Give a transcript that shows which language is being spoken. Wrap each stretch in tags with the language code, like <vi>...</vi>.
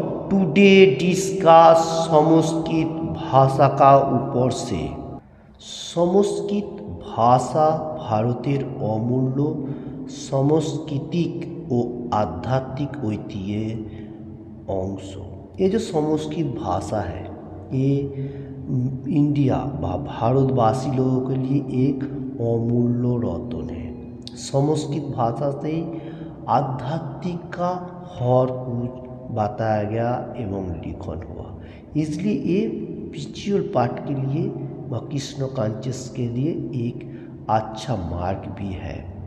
<hi>Today discuss Sanskrit भाषा का ऊपर से।</hi> <bn>संस्कृत भाषा ভারতের অমূল্য সাংস্কৃতিক ও आध्यात्मिक ঐতিহ্যের অংশ।</bn> <hi>ये जो संस्कृत भाषा है ये इंडिया व भारतवासी लोगों के लिए एक अमूल्य रत्न है। संस्कृत भाषा से आध्यात्मिक का हर कुछ बताया गया एवं लिखन हुआ, इसलिए ये स्पिरिचुअल पार्ट के लिए व कृष्ण कॉन्शियस के लिए एक अच्छा मार्ग भी है।</hi>